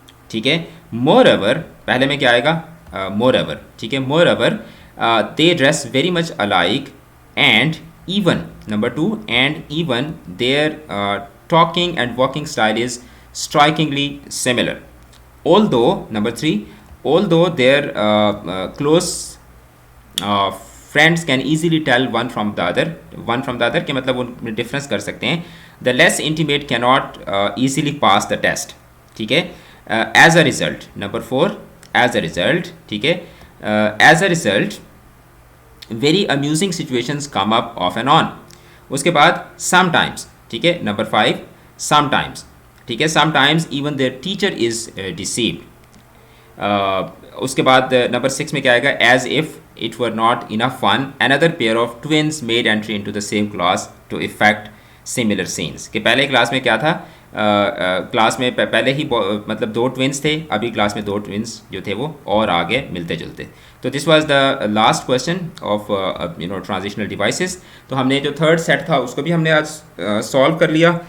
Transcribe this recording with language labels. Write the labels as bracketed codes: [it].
[ur] ٹھیک ہے, moreover, پہلے میں کیا آئے گا, moreover. ٹھیک ہے, [en] moreover, they dress very much alike and even, number 2, and even their talking and walking style is strikingly similar. Although, number 3, although their close friends can easily tell one from the other [ur] کہ مطلب ان میں difference کر سکتے ہیں. [en] The less intimate cannot easily pass the test. [ur] ٹھیک ہے, [en] as a result, number 4, as a result, ٹھیک ہے, as a result very amusing situations come up off and on. [ur] اس کے بعد [en] sometimes, [ur] ٹھیک ہے, [en] number 5, sometimes, ٹھیک ہے, sometimes even their teacher is deceived. [ur] اس کے بعد [en] number 6 [ur] میں کیا آئے گا, [en] as if it were not enough fun, another pair of twins made entry into the same class to effect similar scenes. [ur] کہ پہلے کلاس میں کیا تھا, کلاس میں پہلے ہی مطلب 2 ٹوینس تھے, ابھی کلاس میں 2 ٹوینس جو تھے وہ اور آگے ملتے جلتے. [en] تو this was the last question of transitional devices. [ur] تو ہم نے جو تھرڈ سیٹ تھا اس کو بھی ہم نے آج سالو کر لیا.